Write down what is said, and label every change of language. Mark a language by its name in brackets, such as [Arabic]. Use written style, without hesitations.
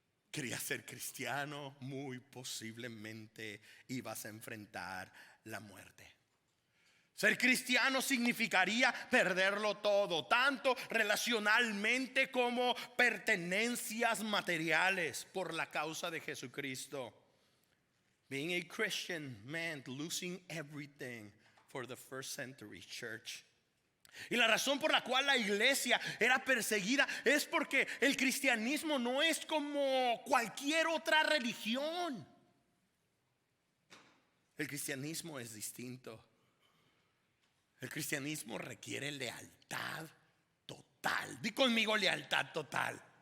[Spanish] Querías ser cristiano, muy posiblemente ibas a enfrentar la muerte. Ser cristiano significaría perderlo todo, tanto relacionalmente como pertenencias materiales, por la causa de Jesucristo. [English] Being a Christian meant losing everything for the first century church. [Spanish] Y la razón por la cual la iglesia era perseguida es porque el cristianismo no es como cualquier otra religión. El cristianismo es distinto. El cristianismo requiere lealtad total. Di conmigo: lealtad total.